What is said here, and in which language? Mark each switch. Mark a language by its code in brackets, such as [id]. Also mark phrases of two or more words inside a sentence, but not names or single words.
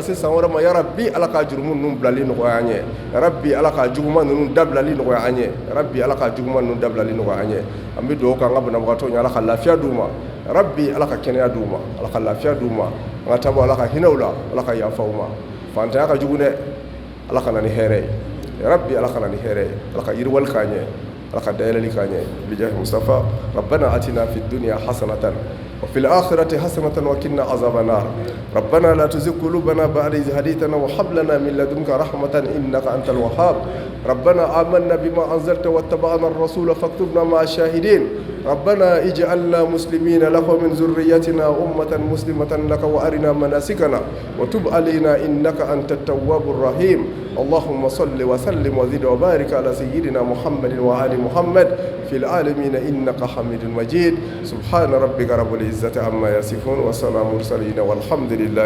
[bm] se san wɛrɛ ma yarabi ala ka jurumu ninnu bilali nɔgɔya an ye yarabi ala ka juguman ninnu dabilali nɔgɔya an ye yarabi ala ka juguman ninnu dabilali nɔgɔya an ye an bɛ dugawu kɛ an ka banabagatɔw ɲɛ ala ka lafiya d'u ma yarabi ala ka kɛnɛya d'u ma ala ka lafiya d'u ma an ka taa ala ka hinɛw la ala ka yafa u ma fantanya ka jugu dɛ ala ka na ni hɛrɛ ye yarabi ala ka na ni hɛrɛ ye ala ka yiriwali k'an ye ala ka dayɛlɛli k'an ye [ar] بجاه مصطفى ربنا آتنا في الدنيا حسنة وفي الآخرة حسنة وقنا عذاب النار ربنا لا تزغ قلوبنا بعد إذ هديتنا وهب لنا من لدنك رحمة إنك أنت الوهاب ربنا آمنا بما أنزلت واتبعنا الرسول فاكتبنا مع الشاهدين ربنا اجعلنا مسلمين لك ومن ذريتنا أمة مسلمة لك وأرنا مناسكنا وتب علينا إنك أنت التواب الرحيم اللهم صل وسلم وزد وبارك على سيدنا محمد وآل محمد في العالمين إنك حميد مجيد سبحان ربك رب العزة عما يصفون وسلام المرسلين والحمد لله